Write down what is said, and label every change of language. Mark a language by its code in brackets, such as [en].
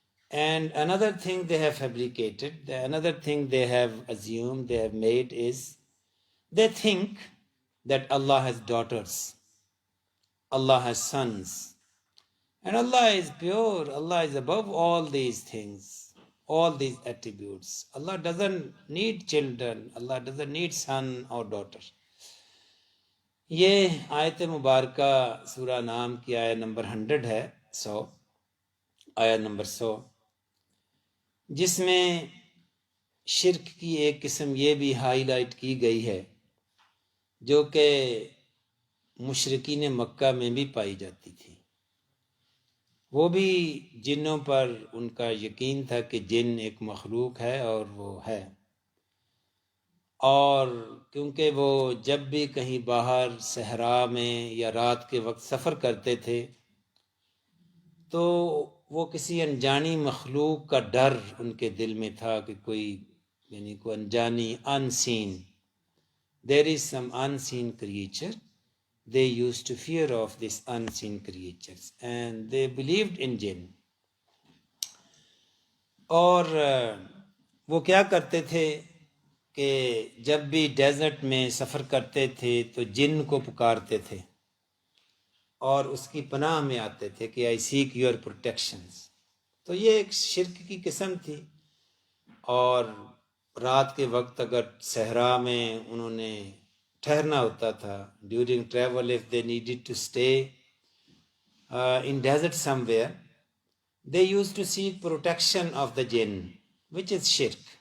[en] And another thing they have fabricated, another thing they have assumed, they have made is, they think that Allah has daughters, Allah has sons, and Allah is pure, Allah is above all these things, all these attributes. Allah doesn't need children, Allah doesn't need son or daughter. [ur] یہ آیت مبارکہ سورہ نام کی آیت number 100 ہے، 100، آیت number 100، جس میں شرک کی ایک قسم یہ بھی ہائی لائٹ کی گئی ہے جو کہ مشرکین مکہ میں بھی پائی جاتی تھی. وہ بھی جنوں پر ان کا یقین تھا کہ جن ایک مخلوق ہے اور وہ ہے، اور کیونکہ وہ جب بھی کہیں باہر صحرا میں یا رات کے وقت سفر کرتے تھے تو وہ کسی انجانی مخلوق کا ڈر ان کے دل میں تھا کہ کوئی انجانی [en] unseen, there is some unseen creature. They used to fear of these unseen creatures and they believed in jinn. [ur] اور وہ کیا کرتے تھے کہ جب بھی ڈیزرٹ میں سفر کرتے تھے تو جن کو پکارتے تھے اور اس کی پناہ میں آتے تھے کہ [en] I seek your protections. [ur] تو یہ ایک شرک کی قسم تھی. اور رات کے وقت اگر صحرا میں انہوں نے ٹھہرنا ہوتا تھا [en] During travel of they needed to stay in desert somewhere, they used to seek protection of the jinn, which is shirk.